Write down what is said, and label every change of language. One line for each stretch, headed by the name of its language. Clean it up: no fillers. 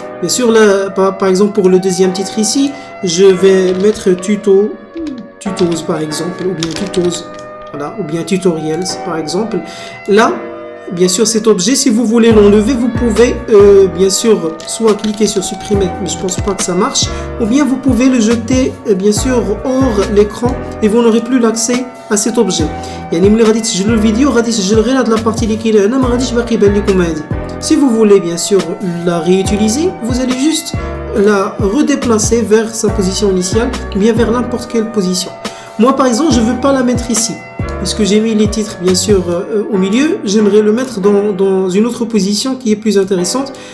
French: Bien sûr, là, par exemple pour le deuxième titre ici, je vais mettre tutos par exemple, ou bien tutos, voilà, ou bien tutorials par exemple. Là, bien sûr, cet objet, si vous voulez l'enlever, vous pouvez bien sûr soit cliquer sur supprimer, mais je pense pas que ça marche, ou bien vous pouvez le jeter bien sûr hors l'écran et vous n'aurez plus l'accès à cet objet.
Arabic: يعني ملي غادي تسجلوا الفيديو غادي تسجل غير هاد لا بارتي اللي كاينه هنا، ما غاديش باقي يبان لكم هادي.
French: Si vous voulez bien sûr la réutiliser, vous allez juste la redéplacer vers sa position initiale, ou bien vers n'importe quelle position. Moi par exemple, je veux pas la mettre ici. Puisque j'ai mis les titres bien sûr au milieu, j'aimerais le mettre dans une autre position qui est plus intéressante.